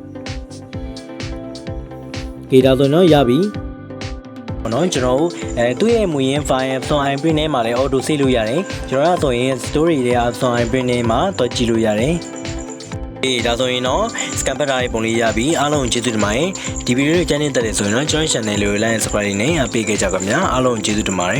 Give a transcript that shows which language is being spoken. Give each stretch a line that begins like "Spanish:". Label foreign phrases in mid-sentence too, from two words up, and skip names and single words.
Burmese: โอเคဒါဆိုရင်တော့ရပြီပေါ့နော်ကျွန်တော်သူ့ရဲ့မူရင်း file Epson Print ထဲမှာလည်း
English: auto save
Burmese: လုပ်ရတယ်ကျွန်တော်ကဆိုရင် story တွေက Epson Print ထဲမှာတော့ကြည့်လို့ရတယ်ဒါဆိုရင်တော့ scan ဖတ်ထားတဲ့ပုံလေးရပြီအားလုံးကျေးဇူးတင်ပါတယ်ဒီဗီဒီယိုကိုကြည့်နေတဲ့ဆိုရင်တော့ကျွန်တော် channel လေးကို
English: like and subscribe
Burmese: နဲ့ပေးခဲ့ကြပါခင်ဗျာအားလုံးကျေးဇူးတင်ပါတယ်